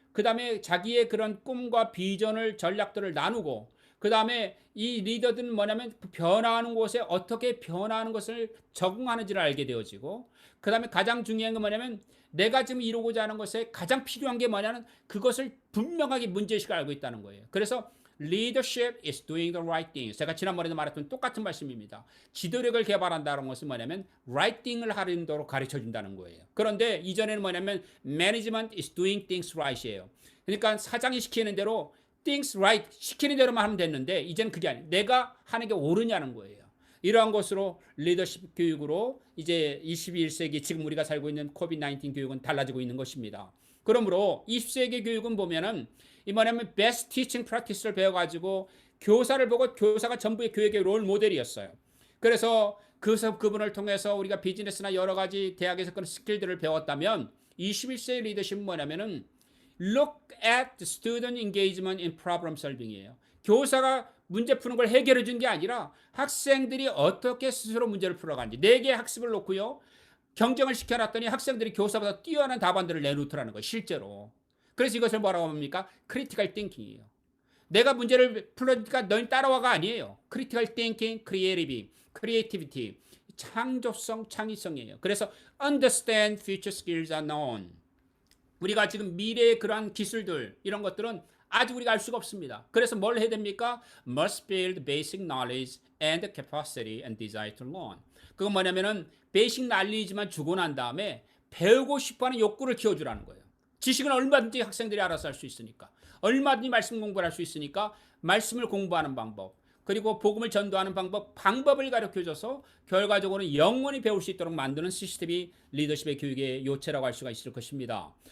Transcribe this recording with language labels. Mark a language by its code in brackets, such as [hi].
[ko] 그 다음에 자기의 그런 꿈과 비전을 전략들을 나누고 그 다음에 이 리더들은 뭐냐면 그 변화하는 곳에 어떻게 변화하는 것을 적응하는지를 알게 되어지고 그 다음에 가장 중요한 건 뭐냐면 내가 지금 이루고자 하는 것에 가장 필요한 게 뭐냐면 그것을 분명하게 문제의식을 알고 있다는 거예요. 그래서 [en] leadership is doing the right thing. [ko] 제가 지난번에도 말했던 똑같은 말씀입니다. 지도력을 개발한다는 것은 뭐냐면 right thing을 하도록 가르쳐 준다는 거예요. 그런데 이전에는 뭐냐면 [en] management is doing things right이에요. [ko] 그러니까 사장이 시키는 대로 [en] things right [ko] 시키는 대로만 하면 됐는데 이제는 그게 아니에요. 내가 하는 게 옳으냐는 거예요. 이러한 것으로 리더십 교육으로 이제 21세기 지금 우리가 살고 있는 코비드-19 교육은 달라지고 있는 것입니다. 그러므로 20세기 교육은 보면은 이 뭐냐면 [en] best teaching practice [ko] 를 배워가지고 교사를 보고 교사가 전부의 교육의 롤 모델이었어요. 그래서 그분을 통해서 우리가 비즈니스나 여러 가지 대학에서 그런 스킬들을 배웠다면 21세기 리더십은 뭐냐면은 [en] look at the student engagement in problem solving [ko] 이에요. 교사가 문제 푸는 걸 해결해 준 게 아니라 학생들이 어떻게 스스로 문제를 풀어가는지 4개의 학습을 놓고요. 경쟁을 시켜놨더니 학생들이 교사보다 뛰어난 답안들을 내놓더라는 거예요. 실제로. 그래서 이것을 뭐라고 합니까? 크리티컬 띵킹이에요. 내가 문제를 풀으니까 넌 따라와가 아니에요. 크리티컬 띵킹, 크리에이티비티, 창조성, 창의성이에요. [en] 그래서 understand future skills are known. [ko] 우리가 지금 미래의 그러한 기술들 이런 것들은 아직 우리가 알 수가 없습니다. 그래서 뭘 해야 됩니까? [en] Must build basic knowledge and capacity and desire to learn. [ko] 그건 뭐냐면은 베이직 날리지만 주고 난 다음에 배우고 싶어하는 욕구를 키워주라는 거예요. 지식은 얼마든지 학생들이 알아서 할 수 있으니까 얼마든지 말씀 공부를 할 수 있으니까 말씀을 공부하는 방법 그리고 복음을 전도하는 방법을 가르쳐줘서 결과적으로는 영원히 배울 수 있도록 만드는 시스템이 리더십의 교육의 요체라고 할 수가 있을 것입니다.